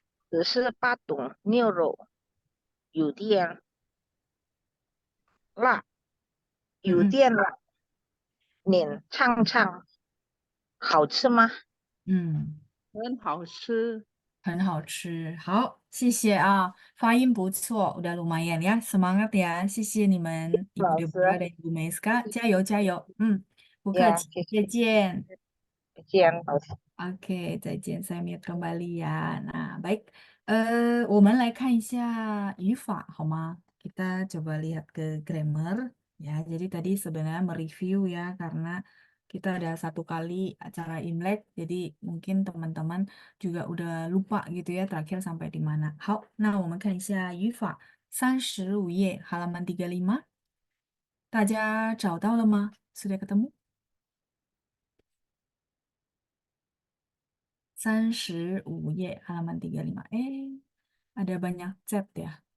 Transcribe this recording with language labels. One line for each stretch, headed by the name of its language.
Chinese: 只是八种牛肉有点辣，有点辣。您尝尝，好吃吗？很好吃。很好吃。好，谢谢啊，发音不错，
Indonesian: udah lumayan ya。 Semangat ya，
Chinese: 谢谢你们，
Indonesian: Ibu
Chinese: 老师。 Deborah dan Ibu Meiska，加油加油。不客呀，气，谢谢。再见。再见，老师。
Indonesian: Oke,
Chinese: 再见,
Indonesian: saya mute kembali ya. Nah, baik.
Chinese: 我们来看一下语法好吗?
Indonesian: Kita coba lihat ke grammar ya. Jadi tadi sebenarnya mereview ya karena kita ada satu kali acara Imlek, jadi mungkin teman-teman juga udah lupa gitu ya terakhir sampai di mana.
Chinese: 好，那我们看一下语法35页
Indonesian: halaman 35.
Chinese: 大家找到了吗?
Indonesian: Sudah ketemu?
Chinese: 35 页
Indonesian: halaman 35. Ada banyak chat ya.